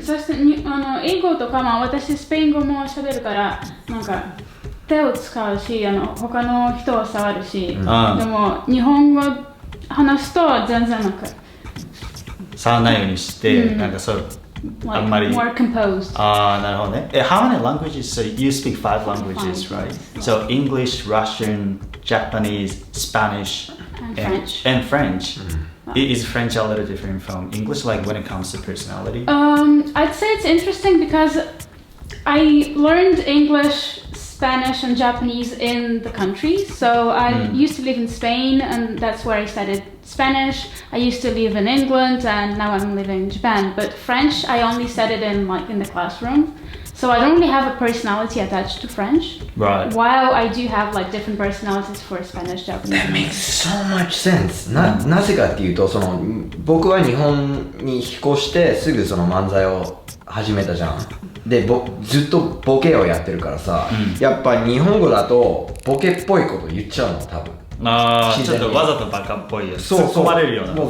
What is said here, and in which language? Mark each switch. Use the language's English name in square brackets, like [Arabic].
[Japanese] そして英語とか、私スペイン語も喋るから、なんか手を使うし、他の人を触るし、でも日本語話すと全然なんか触らないようにして、なんかそうあんまり [English] more composed。 [Japanese] なるほどね。 [English] How many languages? So you speak 5 languages, right? So English, Russian, Japanese, Spanish, and French. Is French a little different from English, like when it comes to personality? I'd say it's interesting because I learned English, Spanish and Japanese in the country. So I used to live in Spain, and that's where I studied Spanish. I used to live in England, and now I'm living in Japan. But French, I only studied in the classroom. So I don't really have a personality attached to French. Right. While I do have different personalities for Spanish, Japanese. That makes so much sense. [Japanese] なぜかっていうと、僕は日本に引っ越してすぐその漫才を始めたじゃん。で、ずっとボケをやってるからさ、やっぱ日本語だとボケっぽいこと言っちゃうの、多分。ちょっとわざとバカっぽいやつ突っ込まれるようなこと、ね、